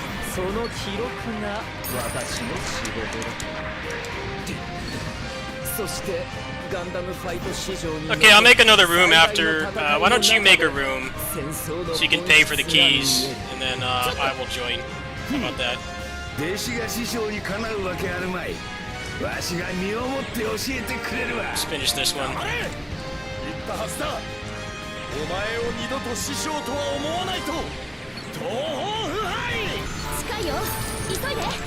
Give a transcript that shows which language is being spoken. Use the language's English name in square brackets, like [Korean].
[Japanese] その記録が私の仕事だ。そしてガンダムファイト市場に [English] Okay, I'll make another room after. Why don't you make a room so you can pay for the keys, and then I will join. How about that? [Japanese] 弟子が師匠にかなうわけあるまい。わしが身をもって教えてくれるわ。 [English] Let's finish this one. [Japanese] 言ったはずだ。お前を二度と師匠とは思わないと。東方腐敗。近いよ、急いで。